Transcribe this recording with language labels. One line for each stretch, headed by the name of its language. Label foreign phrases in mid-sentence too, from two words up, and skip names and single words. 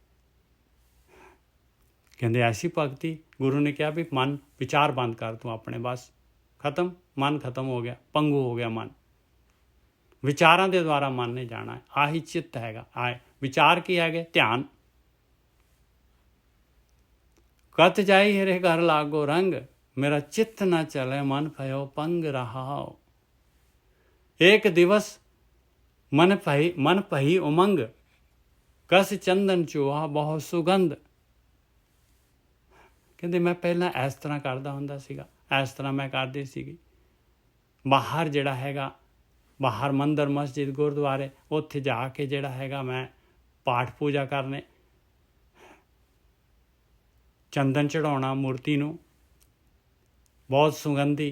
Punjabi: ਕਹਿੰਦੇ ਐਸੀ ਭਗਤੀ, ਗੁਰੂ ਨੇ ਕਿਹਾ ਵੀ ਮਨ ਵਿਚਾਰ ਬੰਦ ਕਰ ਤੂੰ ਆਪਣੇ, ਬਸ ਖਤਮ, ਮਨ ਖਤਮ ਹੋ ਗਿਆ, ਪੰਗੂ ਹੋ ਗਿਆ ਮਨ। ਵਿਚਾਰਾਂ ਦੇ ਦੁਆਰਾ ਮਨ ਨੇ ਜਾਣਾ ਹੈ, ਆਹੀ ਚਿੱਤ ਹੈਗਾ। ਵਿਚਾਰ ਕੀ ਹੈਗੇ? ਧਿਆਨ। ਕਤ ਜਾਈ ਹਰੇ ਘਰ ਲਾਗੋ ਰੰਗ, ਮੇਰਾ ਚਿੱਤ ਨਾ ਚਲੇ ਮਨ ਭਇਓ ਪੰਗ ਰਹਾਓ।
Hindi: एक दिवस मन पही उमंग, कस चंदन चूहा बहुत सुगंध।
Punjabi: ਕਹਿੰਦੇ ਮੈਂ ਪਹਿਲਾਂ ਇਸ ਤਰ੍ਹਾਂ ਕਰਦਾ ਹੁੰਦਾ ਸੀਗਾ, ਇਸ ਤਰ੍ਹਾਂ ਮੈਂ ਕਰਦੀ ਸੀਗੀ। ਬਾਹਰ ਜਿਹੜਾ ਹੈਗਾ, ਬਾਹਰ ਮੰਦਰ ਮਸਜਿਦ ਗੁਰਦੁਆਰੇ, ਉੱਥੇ ਜਾ ਕੇ ਜਿਹੜਾ ਹੈਗਾ ਮੈਂ ਪਾਠ ਪੂਜਾ ਕਰਨੇ, ਚੰਦਨ ਚੜਾਉਣਾ ਮੂਰਤੀ ਨੂੰ, ਬਹੁਤ ਸੁਗੰਧੀ।